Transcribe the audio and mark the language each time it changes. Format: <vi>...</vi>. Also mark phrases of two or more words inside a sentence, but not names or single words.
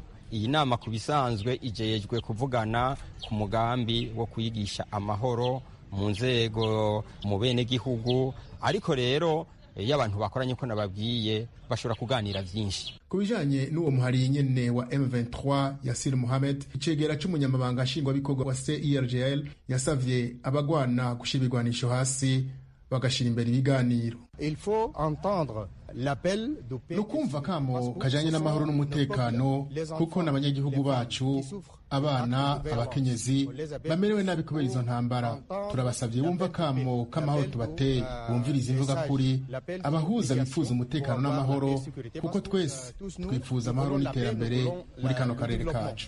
<rn>Iyi nama ku bisanzwe ijejwe kuvugana ku mugambi wo kwigisha amahoro mu nzego mu bene gihugu, ariko rero iyo abantu bakoranye ko nababwiye bashobora kuganira vyinshi. Ku bijanye n'uwo muhari nyene wa M23 Yasir Mohamed, icegera c'umunyamabanga nshingwabikorwa wa CIRGL yasavye abagwana gushira ibigwanisho hasi bagashira imbere ibiganiro.</rn> <fr>Il faut entendre l'appel du peuple.</fr> <rn>Nukumva kamo kajanye n'amahoro n'umutekano, kuko n'abanyagihugu bacu, abana, abakenyezi bamerewe nabi kubera izo ntambara. Turabasavye bumva kamo k'amahoro tubateye, bumviriza imvuga kuri, abahuza bifuza umutekano n'amahoro, kuko twese twifuza amahoro n'iterambere muri kano karere kacu.</rn>